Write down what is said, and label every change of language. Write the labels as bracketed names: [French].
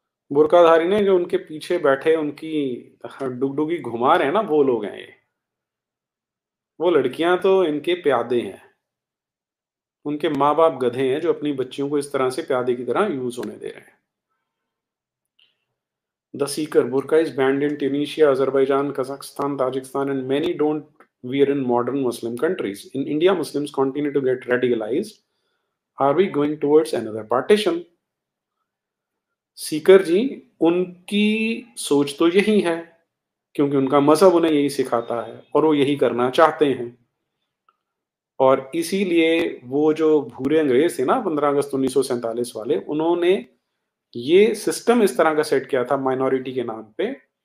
[Hindi] बुर्काधारी ने जो उनके पीछे बैठे उनकी डुगडुगी घुमा रहे हैं ना, वो लोग हैं ये। वो लड़कियां तो इनके प्यादे हैं, उनके माँ बाप गधे हैं जो अपनी बच्चियों को इस तरह से प्यादे की तरह यूज होने दे रहे हैं। [English] The seeker burqa is banned in Tunisia, Azerbaijan, Kazakhstan, Tajikistan, and many don't wear in modern Muslim countries. In India, Muslims continue to get radicalized. Are we going towards another partition? [Hindi] Sikar जी, उनकी सोच तो यही है, क्योंकि उनका मजहब उन्हें यही सिखाता है और वो यही करना चाहते हैं। और इसीलिए वो जो भूरे अंग्रेज थे ना 15 अगस्त 1947 वाले, उन्होंने ये सिस्टम इस तरह का सेट किया था माइनॉरिटी के नाम पे।